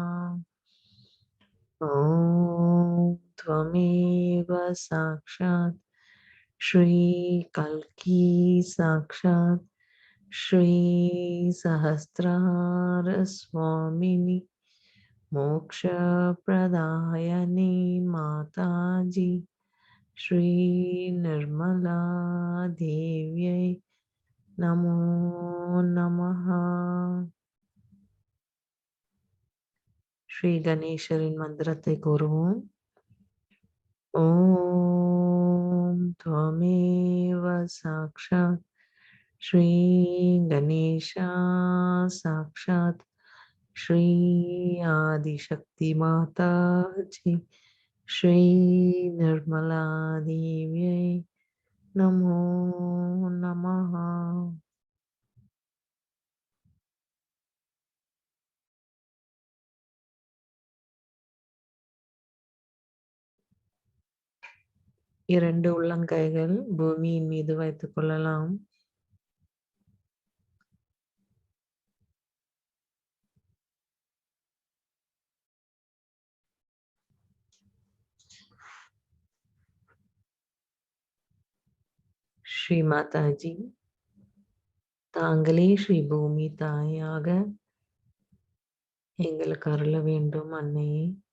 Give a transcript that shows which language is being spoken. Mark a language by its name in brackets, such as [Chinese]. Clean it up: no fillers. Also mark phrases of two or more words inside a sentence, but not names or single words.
[Sanskrit] ओम त्वमेव साक्षात् श्री कल्की साक्षात् श्री सहस्रार स्वामिनी मोक्ष प्रदायनी माताजी श्री निर्मला देव्यै नमो नमः। [Tamil] श्री गणेशरिன் மந்திரத்தை கூறுவோம். [Sanskrit] ஓம் त्वमेव साक्षात् श्री गणेशा साक्षात् श्री आदिशक्ति माताजी श्री निर्मला देव्यै नमो नमः। [Tamil] இரண்டு உள்ளங்கைகள் பூமியின் மீது வைத்துக் கொள்ளலாம். ஸ்ரீ மாதாஜி, தாங்களே ஸ்ரீ பூமி தாயாக எங்களுக்கு அருள வேண்டும் அன்னையே.